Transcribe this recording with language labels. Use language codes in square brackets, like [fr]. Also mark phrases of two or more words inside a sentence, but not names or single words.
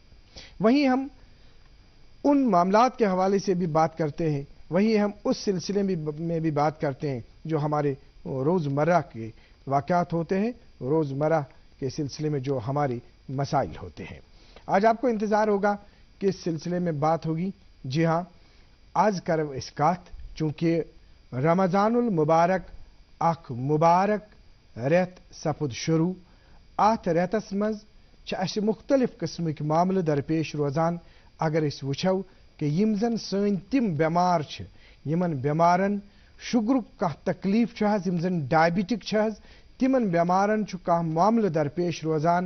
[hi] वहीं हम उन मामलात के हवाले से भी बात करते हैं, वहीं हम उस सिलसिले में भी बात करते हैं जो हमारे रोज़मर्रा के वाक़यात होते हैं, रोज़मर्रा के सिलसिले में जो हमारे मसाइल होते हैं। आज आपको इंतज़ार होगा कि इस सिलसिले में बात होगी। [ks] जी हाँ, आज करव इसकात चूँकि रमज़ानुल मुबारक अख मुबारक रेत सपुद शुरू, अत रेतस मज छ मुख्तलिफ किस्मक मामले दरपेश रोजान। अगर इस वुछो कि यम जन सन तिम बेमार छ, यमन बेमारन शुगरुक कह तकलीफ छ हज, यम जन डायबिटिक छ हज, तिमन बेमारन छु कह मामले दरपेश रोजान।